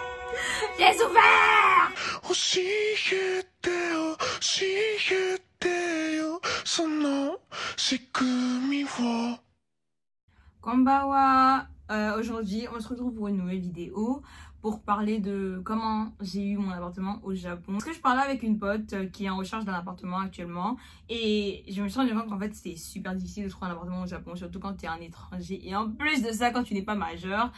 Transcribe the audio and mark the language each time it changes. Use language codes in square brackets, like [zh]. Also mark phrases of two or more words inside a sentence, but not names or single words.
[fr] J'ai souffert. [ja] 教えてよ教えてよその仕組みを [fr] Konbawa, aujourd'hui on se retrouve pour une nouvelle vidéo pour parler de comment j'ai eu mon appartement au Japon. Parce que je parlais avec une pote qui est en recherche d'un appartement actuellement et je me suis rendu compte qu'en fait c'est super difficile de trouver un appartement au Japon, surtout quand tu es un étranger et en plus de ça quand tu n'es pas majeur.